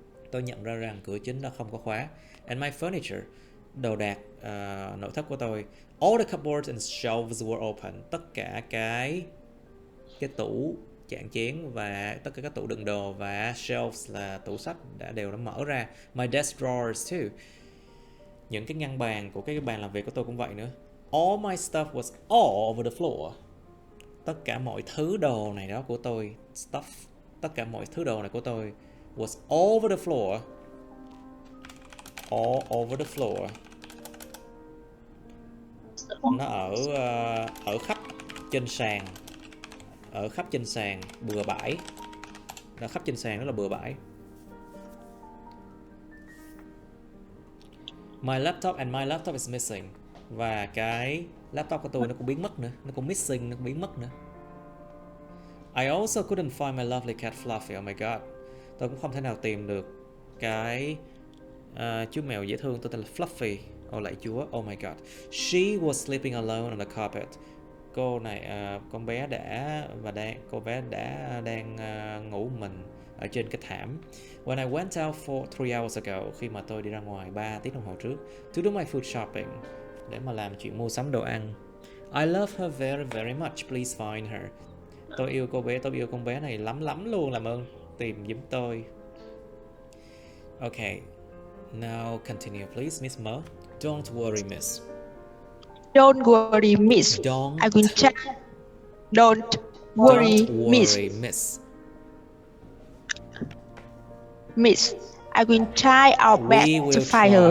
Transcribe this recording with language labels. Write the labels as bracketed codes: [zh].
[vi] Tôi nhận ra rằng cửa chính đã không có khóa. [en] And my furniture, [vi] đồ đạc nội thất của tôi, [en] all the cupboards and shelves were open. [vi] Tất cả cái tủ chạn chén và tất cả các tủ đựng đồ và shelves là tủ sách đều đã mở ra. [en] My desk drawers too. [vi] Những cái ngăn bàn của cái bàn làm việc của tôi cũng vậy nữa. [en] All my stuff was all over the floor. [vi] Tất cả mọi thứ đồ này đó của tôi, tất cả mọi thứ đồ này của tôi [en] was all over the floor. All over the floor. [vi] Nó ở khắp trên sàn. Ở khắp trên sàn, bừa bãi. Ở khắp trên sàn đó là bừa bãi. [en] My laptop is missing. [vi] Và cái laptop của tôi nó cũng biến mất nữa. Nó cũng missing, nó cũng biến mất nữa. [en] I also couldn't find my lovely cat Fluffy. Oh my god. [vi] Tôi cũng không thể nào tìm được cái Chú mèo dễ thương tôi tên là Fluffy. Ô lạy Chúa, [en] oh my god. She was sleeping alone on the carpet. [vi] Cô này, con bé cô bé đã đang ngủ mình ở trên cái thảm. [en] When I went out for 3 hours ago, [vi] khi mà tôi đi ra ngoài 3 tiếng đồng hồ trước, [en] to do my food shopping, [vi] để mà làm chuyện mua sắm đồ ăn. [en] I love her very very much, please find her. [vi] Tôi yêu con bé này lắm lắm luôn, làm ơn tìm giùm tôi. [en] Okay, now continue please, Miss Mo. Don't worry, miss. Don't worry, miss. I will check. Don't worry, miss. Miss, I will try our best to find her.